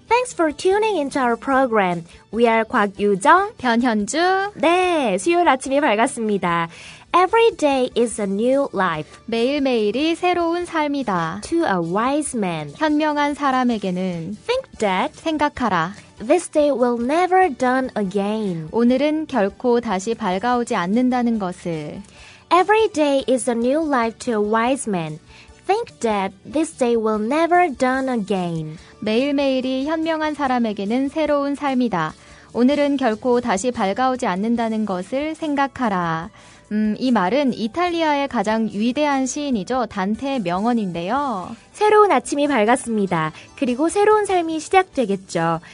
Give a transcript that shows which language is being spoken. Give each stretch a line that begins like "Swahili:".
English: Thanks for tuning into our program. We are 곽유정,
Korean: 변현주. 네, 수요일 아침이 밝았습니다.
English: Every day is a new life.
Korean: 매일매일이 새로운 삶이다.
English: To a wise man.
Korean: 현명한 사람에게는
English: Think that
Korean: 생각하라.
English: this day will never done again.
Korean: 오늘은 결코 다시 밝아오지 않는다는 것을.
English: Every day is a new life to a wise man. Think that this day will never done again.
Korean: 매일매일이 현명한 사람에게는 새로운 삶이다. 오늘은 결코 다시 밝아오지 않는다는 것을 생각하라. 이 말은 이탈리아의 가장 위대한 시인이죠. 단테의 명언인데요. 새로운 아침이 밝았습니다. 그리고 새로운 삶이 시작되겠죠.